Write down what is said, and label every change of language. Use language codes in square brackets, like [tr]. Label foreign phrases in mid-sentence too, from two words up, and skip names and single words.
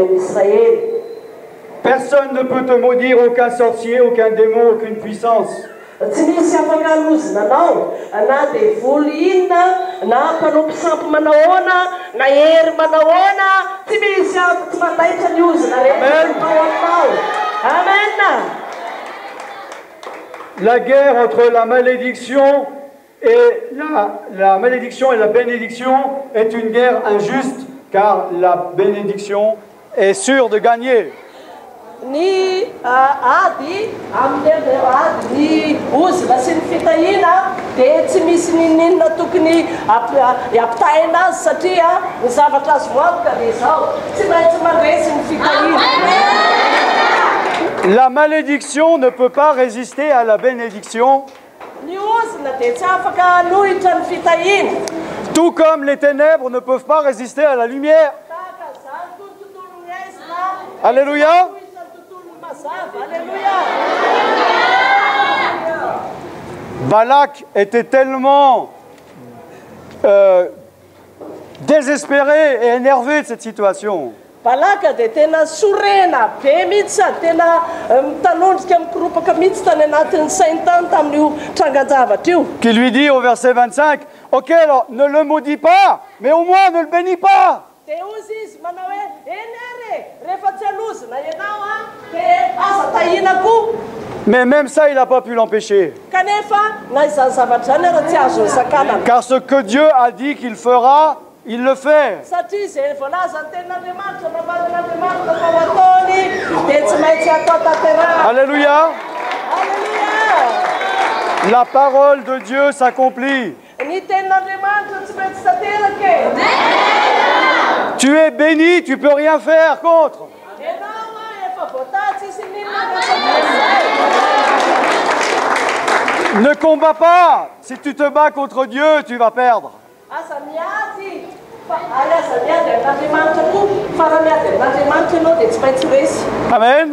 [fr] Personne ne peut te maudire, aucun sorcier, aucun démon, aucune puissance. [mg] tsy misy afaka lozina anao na dia voly inona na mpanompo sampy manahoana na hery manahoana tsy misy tsy mandaitra ny ozina rehetraao aminao. Amen. [fr] La guerre entre la malédiction et la malédiction et la bénédiction est une guerre injuste, car la bénédiction est sûre de gagner. [mg] Ny ady amin'ny ady ny ozina sy ny fitahina dia tsy misy ninninona tokony ampitaina azy satria ny zavatra azo voavaka dia izao tsy maintsy mandresy ny fitahina. [fr] La malédiction ne peut pas résister à la bénédiction. [mg] Ny ozina dia tsy afaka hanohitra ny fitahina. [fr] Tout comme les ténèbres ne peuvent pas résister à la lumière. [mg] Tahaka izany tontolon'ny aizina. Alléluia. Alléluia. [fr] Balak était tellement désespéré et énervé de cette situation [mg] Balaka dia tena sorena be mihitsy sady tena mitanondrika mikoropaka mihitsy tany anatin'ny sainy tany tamin'io trangan-javatra io. [fr] qui lui dit au verset 25, « Ok, alors ne le maudis pas, mais au moins ne le bénis pas. » [mg] Dia ozy izy manao hoe eny rehefa tsy halozina ianao dia aza tahina koa. [fr] Mais même ça, il n'a pas pu l'empêcher. [mg] Kanefa na izany zavatra zany raha tsy azo sakanana. [fr] Car ce que Dieu a dit qu'il fera, il le fait. [mg] Satria izay voalaza ny tenin'Andriamanitra navadin'Andriamanitra fa ho ataony dia tsy maintsy atao tanteraka. Alléluia. Alléluia. [fr] La parole de Dieu s'accomplit. [mg] Ny tenin'Andriamanitra tsy maintsy tanteraka. [fr] Tu es béni, tu ne peux rien faire contre. Ne combats pas. Si tu te bats contre Dieu, tu vas perdre. Amen.